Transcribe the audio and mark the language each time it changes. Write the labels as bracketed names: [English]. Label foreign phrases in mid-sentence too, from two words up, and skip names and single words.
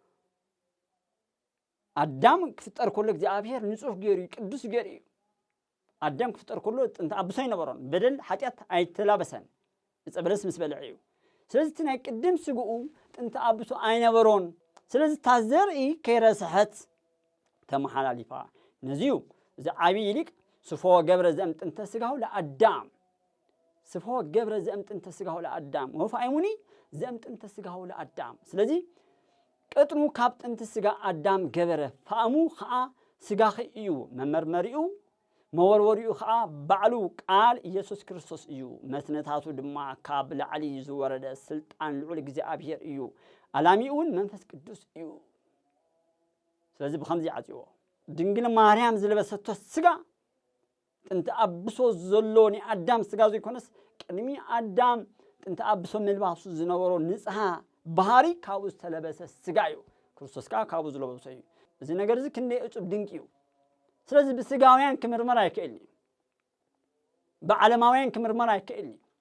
[Tigrinya] አዳም ክፍጠር ከሎ እግዚአብሔር ንጹህ ገይሩ ቅዱስ ገይሩ አዳም ክፍጠር ከሎ ጥንቲ አብሶ ይነበሮን በደል ኃጢአት አይተላበሰን እጸበለስ ምስ በልዕ እዩ ስለዚህ ናይ ቅድም ስግኡ ጥንቲ አብሶ አይነበሮን ስለዚህ ታዘርኢ ከይረስሐት ተመሓላሊፋ ነዚዩ እዚ ዓብይ ሊቅ [Geez] ስፎ ገብረ ዘእምጥንተ ሥጋሁ ለአዳም ስፎ ገብረ ዘእምጥንተ ሥጋሁ ለአዳም ወፋይሙኒ ዘእምጥንተ ሥጋሁ ለአዳም [Tigrinya] ስለዚህ ቅጥኑ ካብ ጥንቲ [Geez] ሥጋ አዳም ገበረ ፋእሙ [Tigrinya] ከዓ ሥጋኺ እዩ መመርመሪኡ መወርወሪኡ ከዓ ባዕሉ ቃል ኢየሱስ ክርስቶስ እዩ መስነታቱ ድማ ካብ ላዕሊ ዝወረደ ስልጣን ልዑል እግዚአብሔር እዩ አላሚኡን መንፈስ ቅዱስ እዩ ስለዚህ ብኸምዚ ዓጽዎ ድንግል ማርያም ዝለበሰቶ ሥጋ ጥንቲ አብሶ ዘሎ አዳም ሥጋ ዘይኮነስ ቅድሚ አዳም ጥንቲ አብሶ ምልባሱ ዝነበሮ ንጽሐ ባህሪ ካብኡ ዝተለበሰ ሥጋ እዩ ክርስቶስ ከዓ ካብኡ ዝለበሶ እዩ እዚ ነገር እዚ ክንደይ እጹብ ድንቂ እዩ ስለዚህ ብሥጋውያን ክምርመር አይክእልኒ ብዓለማውያን ክምርመር አይክእልኒ